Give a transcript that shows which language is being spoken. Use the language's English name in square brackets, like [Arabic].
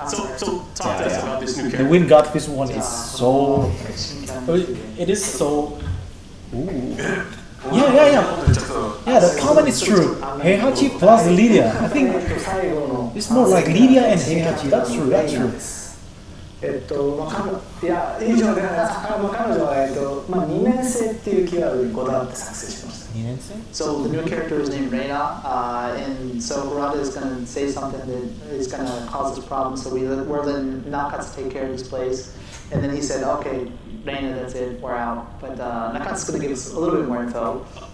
[English] So talk to us about this new The character. Wind Godfist one is so. It is so. Ooh. Yeah. Yeah, the comment is true. Heihachi plus Lydia. I think it's more like Lydia and Heihachi. That's true. [Japanese] いや、以上ではないです。彼女は、2年生っていうキーワードにこだわって作成しました。 2年生? [English] So the new character is named Reina, and so Harada is going to say something that is going to cause us problems. So we're letting Nakatsu take care of this place, and then he said, "Okay, Reina, that's it, we're out." But Nakatsu's going to give us a little bit more info.